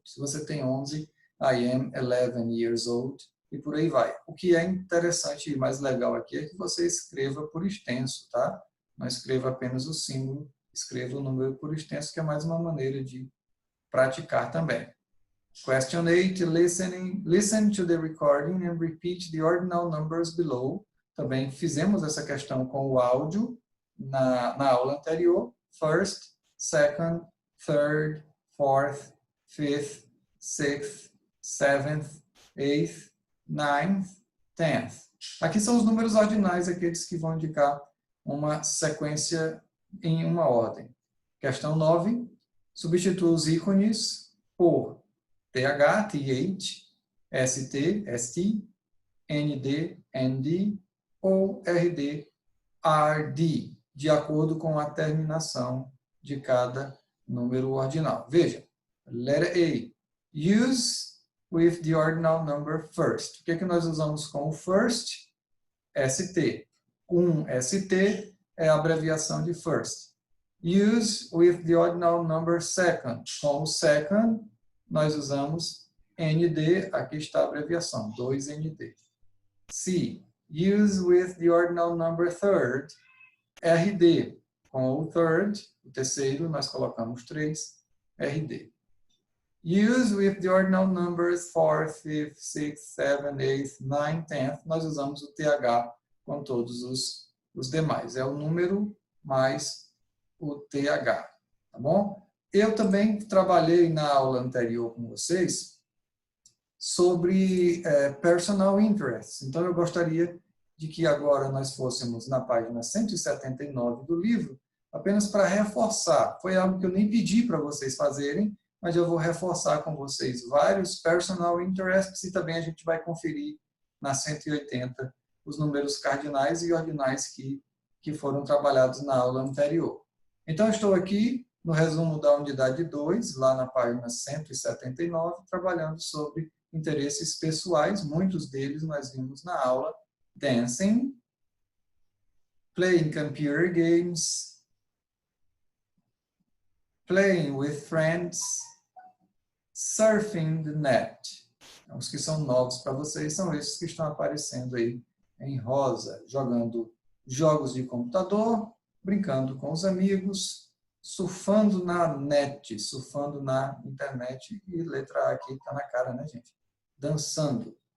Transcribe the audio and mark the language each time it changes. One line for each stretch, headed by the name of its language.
Portuguese: Se você tem 11,
English: I am 11 years old.
Portuguese: E por aí vai. O que é interessante e mais legal aqui é que você escreva por extenso, tá? Não escreva apenas o símbolo, escreva o número por extenso, que é mais uma maneira de praticar também.
English: Question 8, listen to the recording and repeat the ordinal numbers below.
Portuguese: Também fizemos essa questão com o áudio na aula anterior.
English: First, second, third, fourth, fifth, sixth, seventh, eighth, ninth, 10th.
Portuguese: Aqui são os números ordinais, aqueles que vão indicar uma sequência em uma ordem. Questão 9. Substitua os ícones por TH, TH, ST, ST, ND, ND ou RD, RD, de acordo com a terminação de cada número ordinal. Veja,
English: letter A. Use with the ordinal number first.
Portuguese: O que é que nós usamos com o first? ST. ST é a abreviação de first.
English: Use with the ordinal number second.
Portuguese: Com o second, nós usamos ND, aqui está a abreviação, 2ND. C.
English: Use with the ordinal number third. RD.
Portuguese: Com o third, o terceiro, nós colocamos 3, RD.
English: Use with the ordinal numbers 4th, 5th, 6th, 7th, 8th, 9th, 10th.
Portuguese: Nós usamos o TH com todos os demais. É o número mais o TH, tá bom? Eu também trabalhei na aula anterior com vocês sobre personal interests. Então, eu gostaria de que agora nós fôssemos na página 179 do livro, apenas para reforçar. Foi algo que eu nem pedi para vocês fazerem, mas eu vou reforçar com vocês vários personal interests e também a gente vai conferir na 180 os números cardinais e ordinais que foram trabalhados na aula anterior. Então, estou aqui no resumo da unidade 2, lá na página 179, trabalhando sobre interesses pessoais. Muitos deles nós vimos na aula:
English: dancing, playing computer games, playing with friends, surfing the net.
Portuguese: Os que são novos para vocês são esses que estão aparecendo aí em rosa, jogando jogos de computador, brincando com os amigos, surfando na net, surfando na internet, e letra A aqui está na cara, né, gente? Dançando.